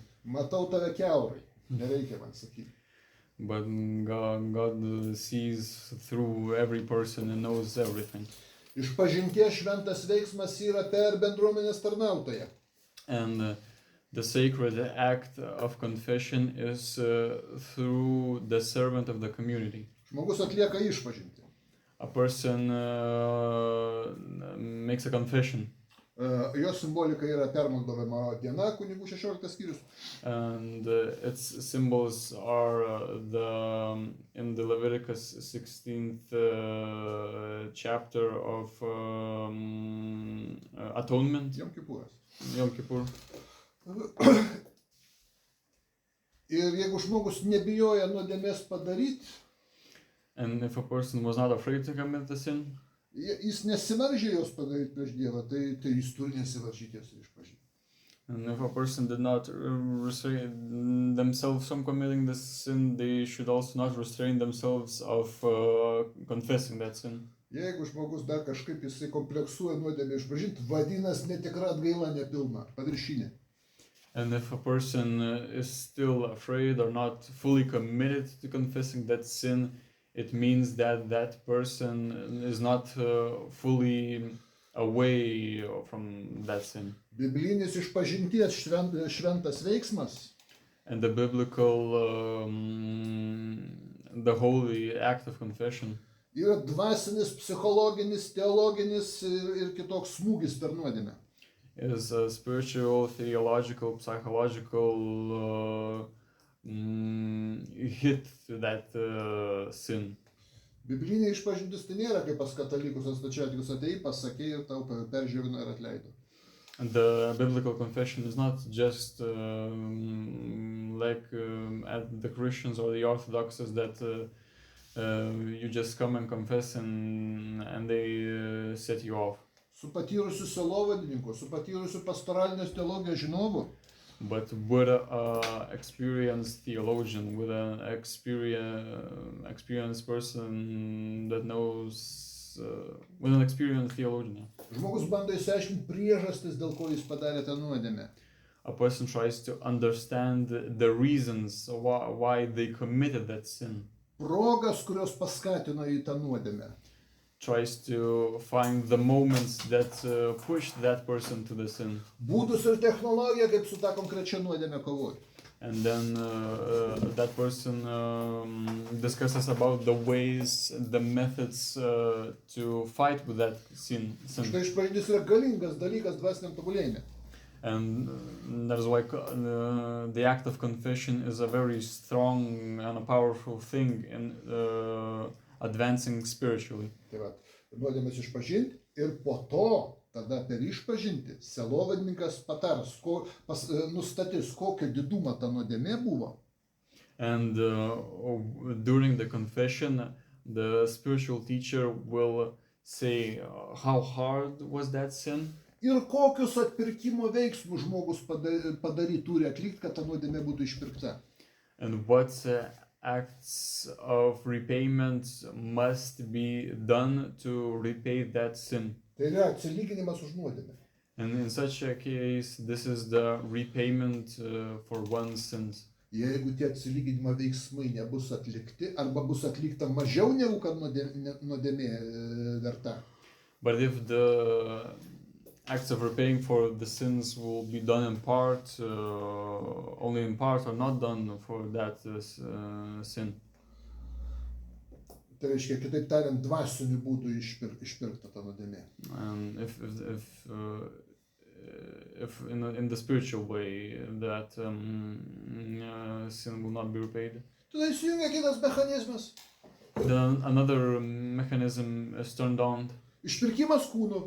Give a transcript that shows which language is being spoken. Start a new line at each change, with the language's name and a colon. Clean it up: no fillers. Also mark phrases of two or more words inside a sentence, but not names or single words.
Lithuanian: Matau tave kiaurai. Nereikia man sakyti.
English: But God sees through every person and knows everything.
Lithuanian: Išpažinties šventas veiksmas yra per bendruomenės tarnautoją.
English: And the sacred act of confession is through the servant of the community.
Lithuanian: Žmogus atlieka išpažintį.
English: A person makes a confession.
Lithuanian: Jo simbolika yra permaldavimo diena, kunigų 16 skyrius.
English: And its symbols are in the Leviticus 16th chapter of atonement.
Lithuanian: Jom Kipuras.
English: Yom Kippur.
Lithuanian: Ir jeigu žmogus nebijoja nuodėmės padaryti,
English: And if a person was not afraid to commit the sin,
Lithuanian: jis nesivaržė jos padaryti prieš Dievą, tai jis turi nesivaržyti jas ir išpažinti.
English: and if a person did not restrain themselves from committing this sin, they should also not restrain themselves of confessing that sin.
Lithuanian: Jeigu žmogus dar kažkaip jisai kompleksuoja nuodėmę išpažinti, vadinasi netikra atgaila nepilna, paviršinė.
English: And if a person is still afraid or not fully committed to confessing that sin, it means that that person is not fully away from that sin.
Lithuanian: Biblinis išpažinties šventas veiksmas
English: And the biblical, the holy act of confession
Lithuanian: yra dvasinis, psichologinis, teologinis ir kitoks smūgis per nuodėmę.
English: is a spiritual, theological, psychological hit to that sin.
Lithuanian: Biblinė išpažintis tai nėra kaip pas katalikus stačiatikus atėjai, pasakė ir tau peržiūrino ir atleido.
English: And the biblical confession is not just like at the Christians or the Orthodoxes that you just come and confess and they set you off.
Lithuanian: Su patyrusiu sielovadininku, su patyrusiu pastoralinės teologijos žinovu.
English: But with an experienced theologian, with an experienced person that knows, with an experienced theologian.
Lithuanian: Žmogus bando išsiaiškinti priežastis, dėl ko jis padarė tą nuodėmę.
English: A person tries to understand the reasons why they committed that sin.
Lithuanian: Progas, kurios paskatino į tą nuodėmę.
English: Tries to find the moments that pushed that person to the sin.
Lithuanian: Būdus ir technologiją, kaip su tą konkrečia nuodėmę kovoti.
English: and then that person discusses about the ways, the methods to fight with that sin.
Lithuanian: Štai išpažintis yra galingas dalykas dvasiniam tobulėjime.
English: And that is why the act of confession is a very strong and a powerful thing in advancing spiritually.
Lithuanian: Tai va, nuodėmės išpažinti ir po to, tada per išpažinti, sielovadininkas patars, nustatys, kokio didumo ta nuodėmė buvo.
English: And during the confession, the spiritual teacher will say how hard was that sin.
Lithuanian: Ir kokius atpirkimo veiksmus žmogus turi atlikti, kad ta nuodėmė būtų išpirkta.
English: And what acts of repayment must be done to repay that sin.
Lithuanian: Tai yra atsilyginimas už nuodėmę.
English: And in such a case, this is the repayment for one's sins.
Lithuanian: Jeigu tie atsilyginimo veiksmai nebus atlikti, arba bus atlikta mažiau negu kad nuodėmė verta.
English: But if the acts of repaying for the sins will be done in part, only in part, or not done for that sin.
Lithuanian: Tai reiškia, kitaip tariant, dvasiniu būdu išpirkta ta nuodėmė.
English: And if in the spiritual way that sin will not be repaid.
Lithuanian: Tada įsijungia kitas mechanizmas.
English: Then another mechanism is turned on.
Lithuanian: Išpirkimas kūnu.